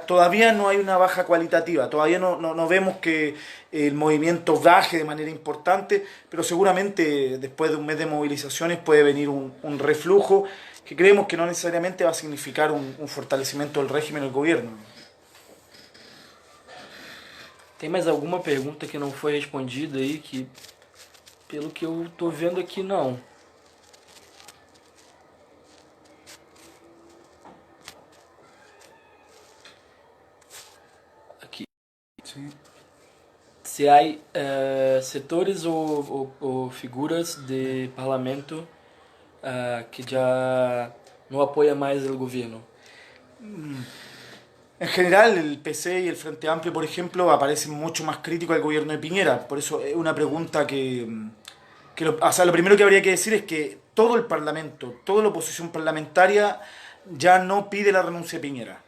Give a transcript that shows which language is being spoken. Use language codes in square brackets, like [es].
[es] Todavía no hay una baja cualitativa, todavía no vemos que el movimiento baje de manera importante, pero seguramente después de un mes de movilizaciones puede venir un reflujo que creemos que no necesariamente va a significar un fortalecimiento del régimen del gobierno. [pt] Tem mais alguma pergunta que não foi respondida aí, que pelo que eu tô vendo aqui não. Aqui. [es] Sí. [pt] Se há setores ou figuras de parlamento que já não apoia mais o governo. [es] En general, el PC y el Frente Amplio, por ejemplo, aparecen mucho más críticos al gobierno de Piñera. Por eso es una pregunta lo primero que habría que decir es que todo el Parlamento, toda la oposición parlamentaria ya no pide la renuncia de Piñera.